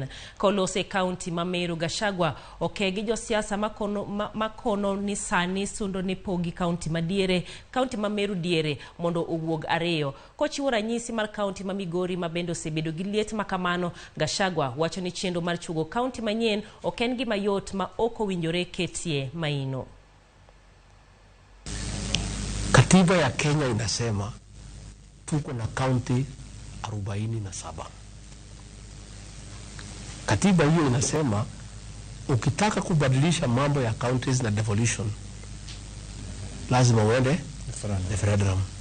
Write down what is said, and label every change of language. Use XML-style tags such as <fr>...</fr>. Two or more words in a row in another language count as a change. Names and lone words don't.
<luo>Kolose kaunti ma Meru, Gachagua okegi josiasa makono ni sani sundo ni pogi kaunti madiere, kaunti ma Meru diere mondo owuog ariyo. Kochiwo ranyisi mar kaunti ma Migori ma bende osebedo gi liet makamano, Gachagua wacho ni chenro mar chugo kaunti manyien ok en gima yot ma ok owinjore ketie maino.</luo> <sw>Katiba ya Kenya inasema tuko na kaunti 47. Katiba hiyo inasema ukitaka kubadilisha mambo ya counties na devolution lazima uende referendum.</sw>